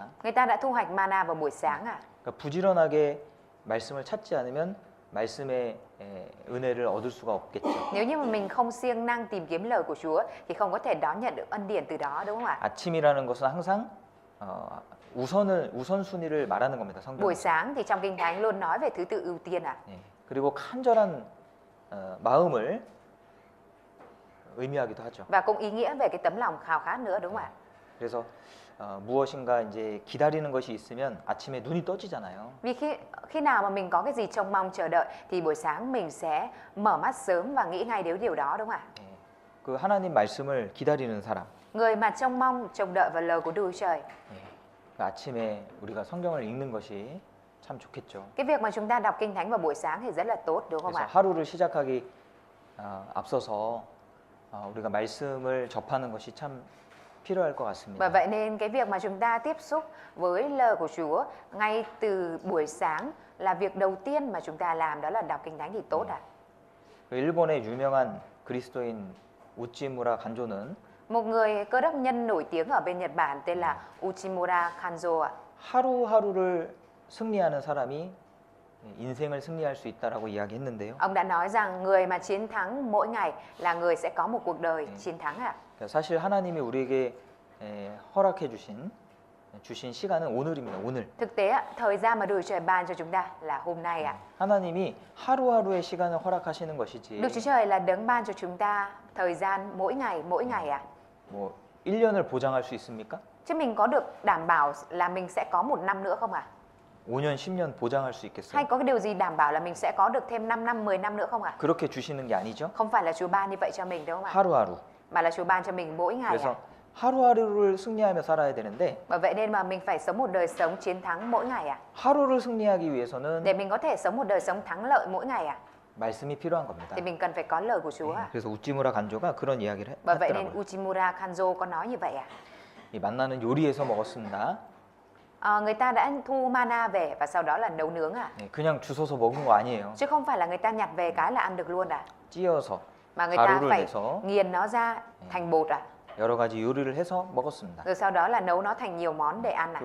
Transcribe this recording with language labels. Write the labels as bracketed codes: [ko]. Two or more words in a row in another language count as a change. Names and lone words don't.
[vi] Người ta đã thu hoạch mana vào buổi sáng ạ. [ko] 그러니까 부지런하게 말씀을 찾지 않으면 말씀의 은혜를 얻을 수가 없겠죠. [vi] Nếu như mà mình không siêng năng tìm kiếm lời của Chúa thì không có thể đón nhận được ân điển từ đó, đúng không ạ? [ko] 아침이라는 것은 항상 우선순위를 말하는 겁니다. 성경. [vi] Buổi sáng thì trong kinh thánh luôn nói về thứ tự ưu tiên ạ. [ko] 예, 그리고 간절한 마음을 의미하기도 하죠. [vi] Và cũng ý nghĩa về cái tấm lòng khao khát nữa, đúng không ạ? [ko] 그래서 무엇인가 이제 기다리는 것이 있으면 아침에 눈이 떠지잖아요. [vi] Vì khi nào mà mình có cái gì trông mong chờ đợi thì buổi sáng mình sẽ mở mắt sớm và nghĩ ngay đến điều đó, đúng không ạ? [ko] 예, 그 하나님 말씀을 기다리는 사람. [vi] Người mà trông mong trông đợi vào lời của Đức Chúa Trời. [ko] 예, 그 아침에 우리가 성경을 읽는 것이 참 좋겠죠. [vi] Cái việc mà chúng ta đọc kinh thánh vào buổi sáng thì rất là tốt, đúng không [ko] 그래서 [vi] ạ? [ko] 하루를 시작하기 앞서서 우리가 말씀을 접하는 것이 참 필요할 것 같습니다. [vi] Bởi vậy nên cái việc mà chúng ta tiếp xúc với lời của Chúa ngay từ buổi sáng là việc đầu tiên mà chúng ta làm, đó là đọc kinh thánh thì tốt ạ. [ko] 그 일본의 유명한 그리스도인 우찌무라 간조는 [vi] Một người cơ đốc nhân nổi tiếng ở bên Nhật Bản tên là Uchimura Kanzo ạ. [ko] 하루하루를 승리하는 사람이 인생을 승리할 수 있다라고 이야기했는데요. [vi] Ông đã nói rằng người mà chiến thắng mỗi ngày là người sẽ có một cuộc đời chiến thắng ạ. [ko] 사실 하나님이 우리에게 허락해 주신 시간은 오늘입니다. 오늘. [vi] Thực tế ạ, thời gian mà Đức Chúa Trời ban cho chúng ta là hôm nay ạ. [ko] 하나님이 하루하루의 시간을 허락하시는 것이지. [vi] Đức Chúa Trời là đấng ban cho chúng ta thời gian mỗi ngày ạ. [ko] 뭐 1년을 보장할 수 있습니까? [vi] Chứ mình có được đảm bảo là mình sẽ có một năm nữa không ạ? [ko] 5년, 10년 보장할 수 있겠어요? [vi] Hay có cái điều gì đảm bảo là mình sẽ có được thêm 5 năm, 10 năm nữa không ạ? [ko] 그렇게 주시는 게 아니죠. [vi] Không phải là Chúa ban như vậy cho mình, đúng không ạ? [ko] 하루하루. [vi] Mà là Chúa ban cho mình mỗi ngày [ko] 그래서 [vi] ạ. [ko] 하루하루를 승리하며 살아야 되는데 [vi] Bởi vậy nên mà mình phải sống một đời sống chiến thắng mỗi ngày ạ. [ko] 하루를 승리하기 위해서는 [vi] Để mình có thể sống một đời sống thắng lợi mỗi ngày ạ, [ko] 말씀이 필요한 겁니다. [vi] thì mình cần phải có lời của Chúa ạ. [ko] 그래서 우찌무라 간조가 그런 이야기를 [vi] Bởi vậy nên [ko] 했더라고요. [vi] Uchimura Kanzo có nói như vậy ạ. [ko] 이 만나는 요리해서 먹었습니다. [vi] Người ta đã thu mana về và sau đó là nấu nướng ạ. [ko] 그냥 주워서 먹은 거 아니에요. [vi] Chứ không phải là người ta nhặt về cái là ăn được luôn ạ. [ko] 찧어서 [vi] Mà người ta [ko] 가루를 [vi] phải [ko] 내서 [vi] nghiền nó ra thành bột ạ. [ko] 여러 가지 요리를 해서 먹었습니다. [vi] Rồi sau đó là nấu nó thành nhiều món để ăn ạ.